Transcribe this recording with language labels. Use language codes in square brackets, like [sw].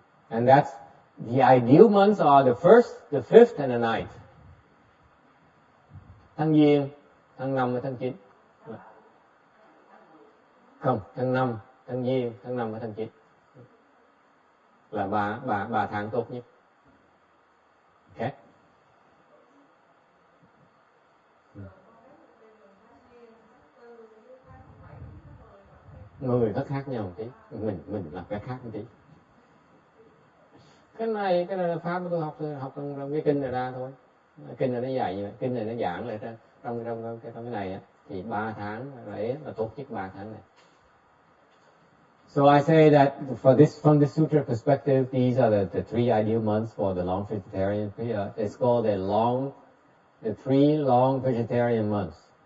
[en] And that's the ideal months are the 1st, the 5th, and the 9th. [vi] Tháng Giêng, tháng 5 và tháng 9. Không, tháng 5, tháng Giêng, tháng 5 và tháng 9. Là ba tháng tốt nhất. Okay? Người nó khác nhau một tí, mình làm cái khác một tí. Cái này là pháp tôi học trong cái kinh này ra thôi. Kinh này nó dạy như vậy, kinh này nó giảng lại trong cái này á, thì 3 tháng là tốt nhất 3 tháng này. [en] So I say that from this sutra perspective, these are the 3 ideal months for the long vegetarian period. It's called the 3 long vegetarian months.